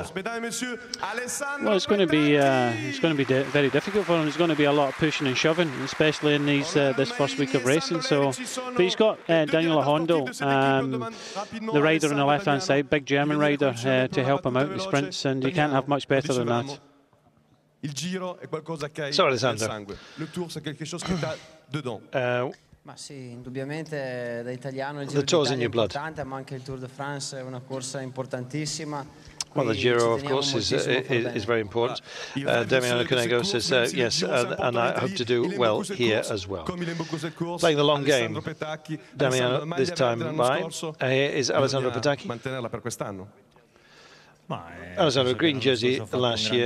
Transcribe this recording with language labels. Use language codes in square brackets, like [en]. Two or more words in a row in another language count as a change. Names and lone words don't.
[en] Well, it's going to be very difficult for him. There's going to be a lot of pushing and shoving, especially in these this first week of racing. So, but he's got Daniele Hondo, the rider on the left-hand side, big German rider, to help him out in the sprints, and you can't have much better than that. [it] Il Giro è qualcosa che hai nel sangue. [fr] Le Tour c'est quelque chose que tu as dedans. [it] Ma sì, indubbiamente da italiano il Giro d'Italia è importante, ma anche il Tour de France è una corsa importantissima. [en] Well, the Giro, of course, is very important. Damiano Cunego says yes, and I hope to do well here as well. Playing the long game, Damiano, this time by, is Alessandro Petacchi. Alessandro, green jersey last year.